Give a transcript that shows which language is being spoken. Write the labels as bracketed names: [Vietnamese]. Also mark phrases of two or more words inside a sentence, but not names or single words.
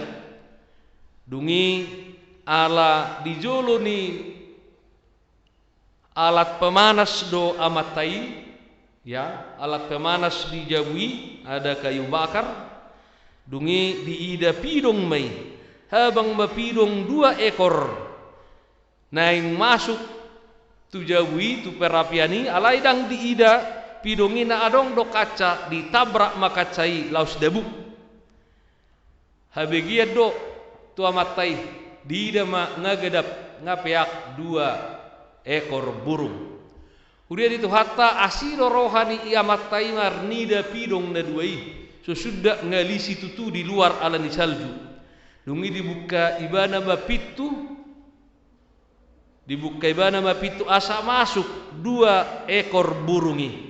[Batak Toba] Dungi ala di jolo ni [Indonesian] alat pemanas [Batak Toba] do amatai, [Indonesian] ya, alat pemanas dijabui, ada kayu bakar. [Batak Toba] Dungi diida pidong mai, habang mapidong 2 ekor naing masuk tu jabui tu perapiani, alai dang diida pidongi na adong do kaca ditabrak makacai laus debu. Habegiat do tu amatai diida ma ngagedap ngapeak [Indonesian] 2 ekor burung. Kemudian itu [Batak Toba] hatta asiro rohani iamatai marnida pidong na duai sesudah ngalisi tutu di luar alani salju. Dungi dibuka ibana mapitu, dibuka ibana mapitu asa masuk 2 ekor burungi.